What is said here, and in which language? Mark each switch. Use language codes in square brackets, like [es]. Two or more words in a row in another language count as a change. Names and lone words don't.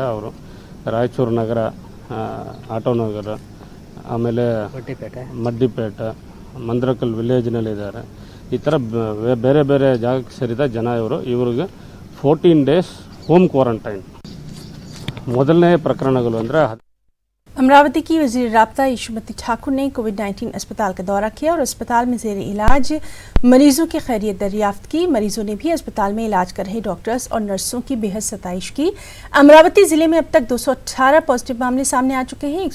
[kn] ಅವರು ರಾಯಚೂರು ನಗರ, ಆಟೋನಗರ, ಆಮೇಲೆ ಮಡ್ಡಿಪೇಟೆ, ಮಂದ್ರಕಲ್ ವಿಲೇಜ್ನಲ್ಲಿದ್ದಾರೆ. ಈ ಥರ ಬೇರೆ ಬೇರೆ ಜಾಗಕ್ಕೆ ಸೇರಿದ ಜನ ಇವ್ರಿಗೆ 14 [en] days home quarantine. [kn] ಮೊದಲನೇ ಪ್ರಕರಣಗಳು ಅಂದರೆ [ur] امراوتی کی وزیر رابطہ یشومتی ٹھاکر نے کووڈ-19 اسپتال کا دورہ کیا اور اسپتال میں زیر علاج مریضوں کی خیریت دریافت کی. مریضوں نے بھی اسپتال میں علاج کر رہے ڈاکٹرز اور نرسوں کی بے حد ستائش کی. امراوتی ضلعے میں اب تک 218 پازیٹو معاملے سامنے آ چکے ہیں.